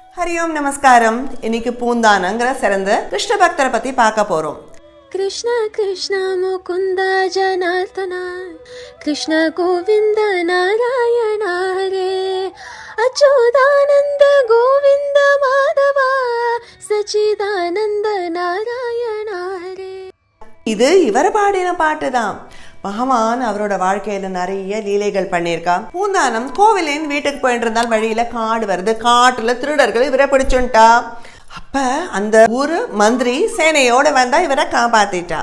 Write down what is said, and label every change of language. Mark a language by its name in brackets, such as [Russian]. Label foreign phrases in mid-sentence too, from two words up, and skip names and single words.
[Tamil] ஹரியோம் நமஸ்காரம். இன்னைக்கு பூந்தானங்கிற சிறந்த கிருஷ்ண பக்தரை பத்தி பார்க்க போறோம். [Sanskrit] कृष्ण कृष्ण मुकुंद जनार्दन कृष्ण गोविंद नारायण हरे अच्युतानंद गोविंद माधव सच्चिदानंद नारायण हरे. [Tamil] இது இவர் பாடின பாட்டு தான். பகவான் அவரோட வாழ்க்கையில நிறைய லீலைகள் பண்ணியிருக்கான். பூந்தானம் கோவிலின் வீட்டுக்கு போயிட்டு இருந்தால் வழியில காடு வருது. காட்டுல திருடர்கள் இவரை பிடிச்சுட்டா. அப்ப அந்த ஊரு மந்திரி சேனையோட வந்தா இவரை காப்பாத்திட்டான்.